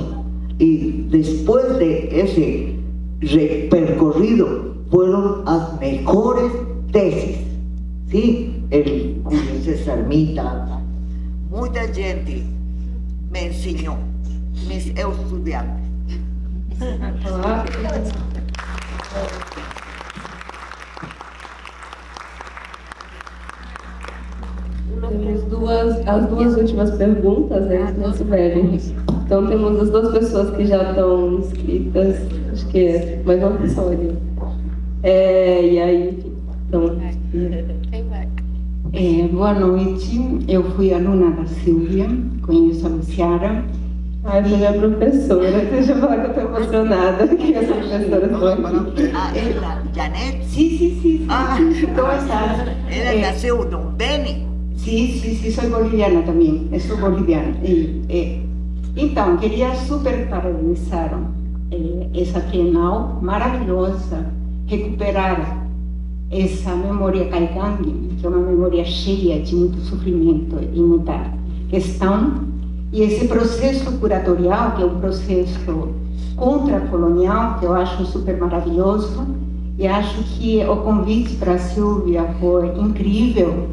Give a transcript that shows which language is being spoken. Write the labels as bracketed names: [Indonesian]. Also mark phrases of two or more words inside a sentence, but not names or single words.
[Spanish] Y después de ese recorrido fueron las mejores tesis, ¿sí? El Julio César Mita, mucha gente me enseñó, mis estudiantes. [Portuguese] As duas últimas perguntas, né, Sibeli? Então temos as duas pessoas que já estão inscritas, acho que é mais uma pessoa ali. E aí, então... boa noite, eu fui aluna da Silvia, conheço a Luciara. Ai, foi minha professora, deixa eu falar que eu estou emocionada que essa professora estou aqui. Ela, Janet? [Spanish] Sí. ¿Cómo estás? [Portuguese] Ela nasceu de Beni? [Spanish] Sí, soy boliviana también, soy boliviana. [Portuguese] Então, queria super parabenizar essa Trienal maravilhosa, recuperar essa memória caigangue, que é uma memória cheia de muito sofrimento e muita questão, e esse processo curatorial, que é um processo contracolonial, que eu acho super maravilhoso, e acho que o convite para a Silvia foi incrível.